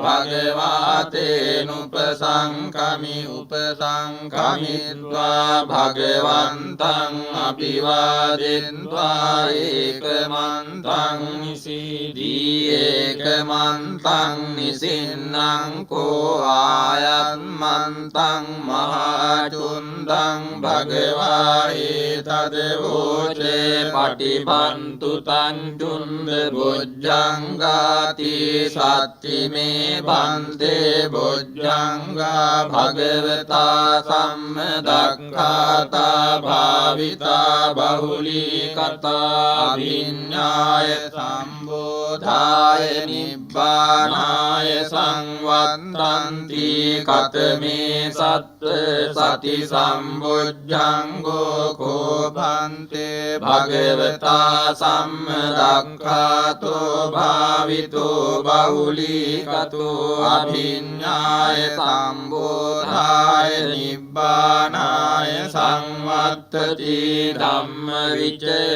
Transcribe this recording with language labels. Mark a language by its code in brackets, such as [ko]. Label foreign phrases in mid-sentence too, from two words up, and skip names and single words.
[pi] භගවාතේනුපසංකමි උපසංකමිත්වා භගවන්තං අභිවාදෙත්වා ඒකමන්තං නිසීදී ඒකමන්තං නිසින්නං කෝ ආයන්මන්තං මහාචුන්දං භගවා ඒතදවෝචේ පටිපන්තු තං චුන්ද බොජ්ජංගාති සත්තිමේ බන්තේ බොජ්ජංගා භගවතා සම්මදක්ඛාතා භාවිතා බහුලී කතා විඤ්ඤාය සම්බෝධාය නිබ්බානාය සංවත්තන්ති කතමේ සත්ත සති සම්බොජ්ජංගෝ කෝපන්තේ භගවතා සම්මදක්ඛාතෝ භාවිතෝ බහුලී කතෝ අභිඤ්ඤාය සම්බෝධාය නිබ්බානාය සංවත්තති ධම්මවිචය